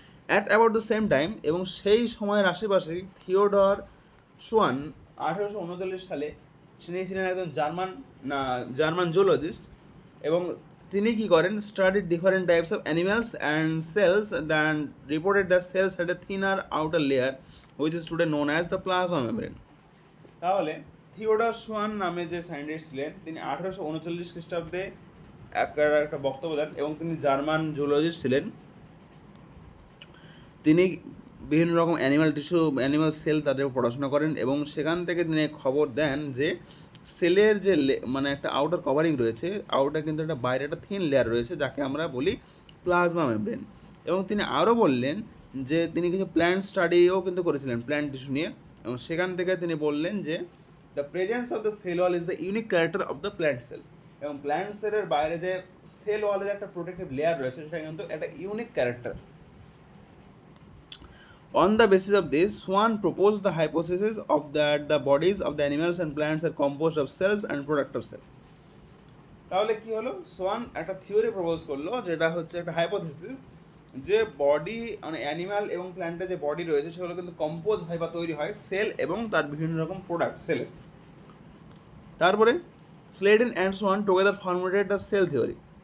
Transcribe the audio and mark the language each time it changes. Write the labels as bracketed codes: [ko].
[en] at about the same time, [bn] এবং সেই সময়ের আশেপাশেই থিওডর সোয়ান 1839 সালে, তিনি ছিলেন একজন জার্মান জুলজিস্ট, এবং তিনি কী করেন, [en] Studied different types of animals and cells and reported that cells had a thinner outer layer which is today known as the plasma membrane. [bn] তাহলে থিওডর সোয়ান নামে যে সায়েন্টিস্ট ছিলেন তিনি 1839 খ্রিস্টাব্দে একটা বক্তব্য দেন এবং তিনি জার্মান জুলজিস্ট ছিলেন। তিনি বিভিন্ন রকম অ্যানিমাল সেল তাদের পড়াশোনা করেন এবং সেখান থেকে তিনি খবর দেন যে সেলের যে মানে একটা আউটার কভারিং রয়েছে, আউটার কিন্তু একটা বাইরে একটা থিন লেয়ার রয়েছে যাকে আমরা বলি প্লাজমা মেমব্রেন। এবং তিনি আরও বললেন যে তিনি কিছু প্ল্যান্ট স্টাডিও কিন্তু করেছিলেন প্ল্যান্ট টিস্যু নিয়ে, এবং সেখান থেকে তিনি বললেন যে [en] The presence of the cell wall is the unique character of the plant cell. [bn] এবং প্ল্যান্ট সেলের বাইরে যে সেল ওয়ালের একটা প্রোটেক্টিভ লেয়ার রয়েছে সেটা কিন্তু একটা unique character. [en] On the basis of this, Swan proposed the hypothesis of that the bodies of the animals and plants are composed of cells and productive cells. [bn] তাহলে কি হলো, সোয়ান একটা থিওরি প্রপোজ করলো যেটা হচ্ছে একটা হাইপোথিসিস যে body মানে অ্যানিমাল এবং প্ল্যান্টের যে বডি রয়েছে সেগুলো কিন্তু কম্পোজ হয় বা তৈরি হয় সেল এবং তার বিভিন্ন রকম প্রোডাক্ট সেলের। তারপরে [en] Schleiden and Schwann together formulated the cell theory.